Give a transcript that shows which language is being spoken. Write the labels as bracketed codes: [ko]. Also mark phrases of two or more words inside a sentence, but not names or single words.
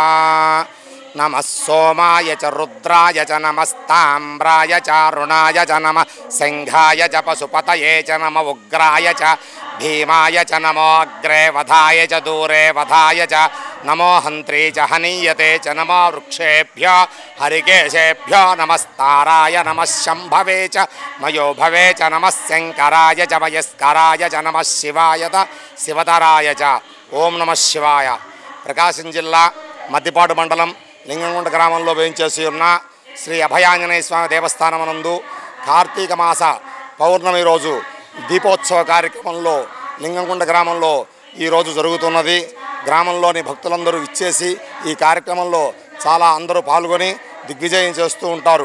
[sa] नमः सोमाय च रुद्राय च नमस्ताम्राय च अरुणाय च नमः सिंहाय च पशुपतये च नमः उग्राय च भीमाय च नमो अग्रे वधाय च दूरे वधाय च नमो हन्त्री च हनीयते च नमो वृक्षेभ्यो हरिकेशेभ्यो नमस्ताराय नमः शम्भवे च मयोभवे च नमः शङ्कराय च वयस्कराय च नमः शिवाय च शिवतराय च ओम नमः शिवाय। [te] ప్రకాశం జిల్లా మద్దిపాడు మండలం లింగంగుంట గ్రామంలో వేయించేసి ఉన్న శ్రీ అభయాంజనేయ స్వామి దేవస్థానమునందు కార్తీక మాస పౌర్ణమి రోజు దీపోత్సవ కార్యక్రమంలో లింగంగుంట గ్రామంలో ఈరోజు జరుగుతున్నది. గ్రామంలోని భక్తులందరూ ఇచ్చేసి ఈ కార్యక్రమంలో చాలా అందరూ పాల్గొని దిగ్విజయం చేస్తూ ఉంటారు.